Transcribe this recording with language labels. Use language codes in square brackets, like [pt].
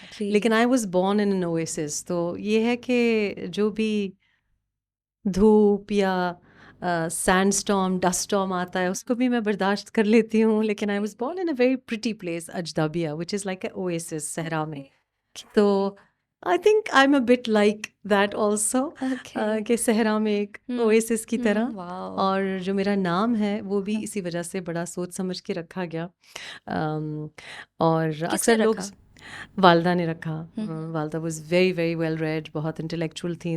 [ur] لیکن [en] I was born in an oasis. [ur] تو یہ ہے کہ جو بھی دھوپ یا سینڈ اسٹارم, ڈسٹ اسٹارم آتا ہے اس کو بھی میں برداشت کر لیتی ہوں. [en] لیکن I was born in a very pretty place, Ajdabiya, which is like a oasis, [ur] صحرا میں. تو [en] I think I am a bit like that also [ur] کہ صحرا میں ایک اویسس کی طرح. اور جو میرا نام ہے وہ بھی اسی وجہ سے بڑا سوچ سمجھ کے رکھا گیا. اور اکثر لوگ والدہ نے رکھا. والدہ [en] was very very well read, [ur] بہت انٹلیکچوئل تھیں.